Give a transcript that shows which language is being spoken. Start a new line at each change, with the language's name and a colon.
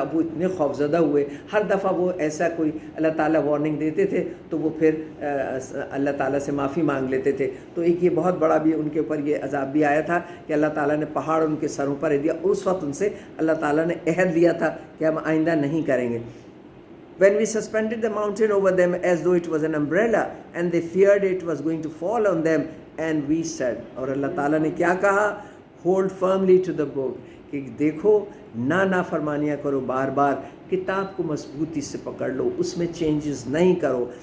Urdu: اب وہ اتنے خوفزدہ ہوئے. ہر دفعہ وہ ایسا کوئی اللہ تعالیٰ وارننگ دیتے تھے تو وہ پھر اللہ تعالیٰ سے معافی مانگ لیتے تھے. تو ایک یہ بہت بڑا بھی ان کے اوپر یہ عذاب بھی آیا تھا کہ اللہ تعالیٰ نے پہاڑ ان کے سروں پر دیا. اس وقت ان سے اللہ تعالیٰ نے عہد لیا تھا کہ ہم آئندہ نہیں کریں گے.
English: When we suspended the mountain over them as though it was an umbrella, and they feared it was going to fall on them, and we said.
Urdu: اور اللہ تعالیٰ نے کیا کہا؟
English: Hold firmly to the book.
Urdu: کہ دیکھو، نافرمانیاں کرو، بار بار کتاب کو مضبوطی سے پکڑ لو، اس میں چینجز نہیں کرو.